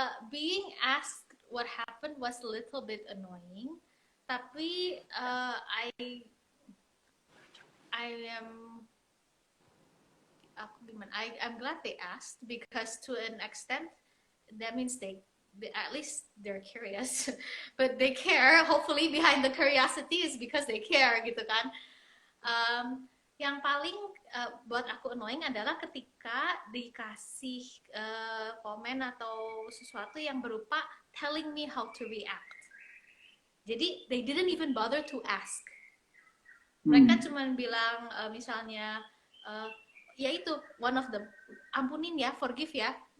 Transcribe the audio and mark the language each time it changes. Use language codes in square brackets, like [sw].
[en] Being asked what happened was a little bit annoying, tapi I am I'm glad they asked, because to an extent that means at least they're curious, but they care. Hopefully behind the curiosity is because they care gitu kan. [id] Yang paling buat aku annoying adalah ketika dikasih komen atau sesuatu yang berupa [en] telling me how to react. [id] Jadi [en] they didn't even bother to ask. [id] Mereka cuma bilang misalnya ya itu one of the ampunin ya, forgive ya.